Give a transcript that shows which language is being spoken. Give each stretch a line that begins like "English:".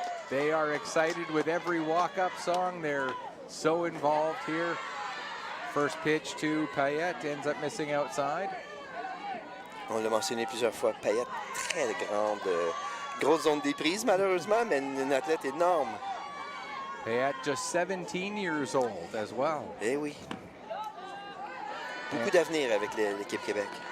English: They are excited with every walk-up song. They're so involved here. First pitch to Payette ends up missing outside.
French: On l'a mentionné plusieurs fois. Payette, très grande. Grosse zone des prises, malheureusement, mais une athlète énorme.
English: Payette just 17 years old as well.
French: Eh oui. Beaucoup d'avenir avec l'équipe Québec.